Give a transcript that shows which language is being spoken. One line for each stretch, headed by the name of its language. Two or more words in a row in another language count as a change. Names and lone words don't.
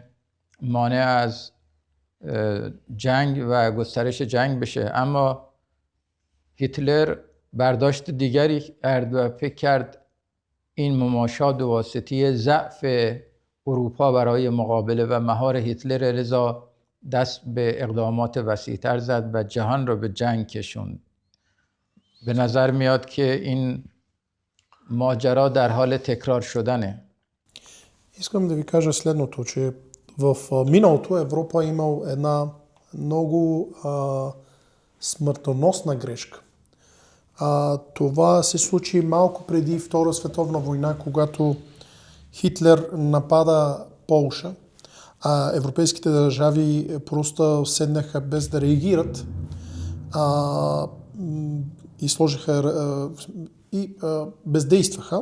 Persian: مانع از جنگ و گسترش جنگ بشه، اما هیتلر برداشت دیگری کرد و فکر کرد این مماشات به واسطه ضعف اروپا برای مقابله و مهار هیتلر، لذا دست به اقدامات وسیع‌تر زد و جهان را به جنگ کشوند. به نظر میاد که این ماجرا در حال تکرار شدنه.
Bulgarian: Искам да ви кажа следното, че в миналото Европа е имал една много смъртоносна грешка. Това се случи малко преди Втора световна война, когато Хитлер напада Полша, а европейските държави просто седнаха без да реагират и сложиха и бездействаха.